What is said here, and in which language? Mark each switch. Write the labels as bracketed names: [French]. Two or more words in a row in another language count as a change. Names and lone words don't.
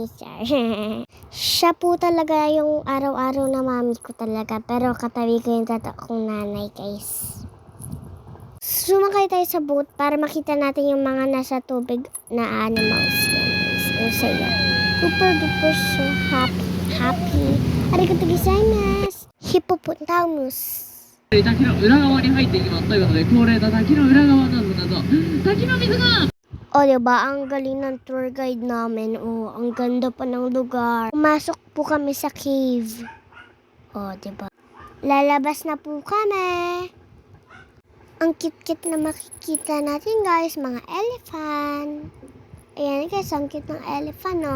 [Filipino] Siya po talaga yung araw-araw na mami ko talaga. Pero katabi ko yung kong nanay, guys. Sumakay tayo sa boat para makita natin yung mga nasa tubig na animals. Ang saya. [English] Super duper so happy. [Japanese] ありがとうございます. Hippopotamus. 滝の裏側に入っていきますということで、恒例の滝の裏側などなど、滝の水が [Filipino] O, diba? Ang galing ng tour guide namin. O, ang ganda pa ng lugar. Pumasok po kami sa cave. O, diba? Lalabas na po kami. Ang cute-cute na makikita natin, guys. Mga elephant. Ayan, guys. Ang cute ng elephant, o.